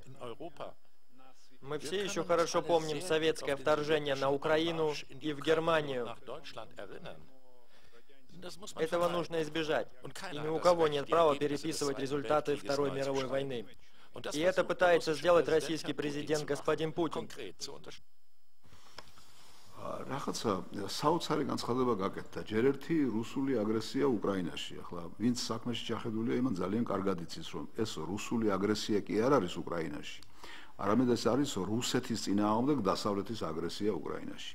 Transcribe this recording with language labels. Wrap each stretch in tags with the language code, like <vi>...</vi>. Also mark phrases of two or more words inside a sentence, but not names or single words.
<ru>Мы все еще хорошо помним советское вторжение на Украину и в Германию. Этого нужно избежать, и ни у кого нет права переписывать результаты Второй мировой войны. И это пытается сделать российский президент господин Путин.</ru> <ka>რაღაცა საოცარი განცხადება გაკეთდა. ჯერ ერთი რუსული აგრესია უკრაინაში. ახლა ვინც საქმეში ჩახედულია, იმან ძალიან კარგად იცის, რომ ეს რუსული აგრესია კი არ არის უკრაინაში. არამედ ეს არის რუსეთის წინააღმდეგ დასავლეთის აგრესია უკრაინაში.</ka>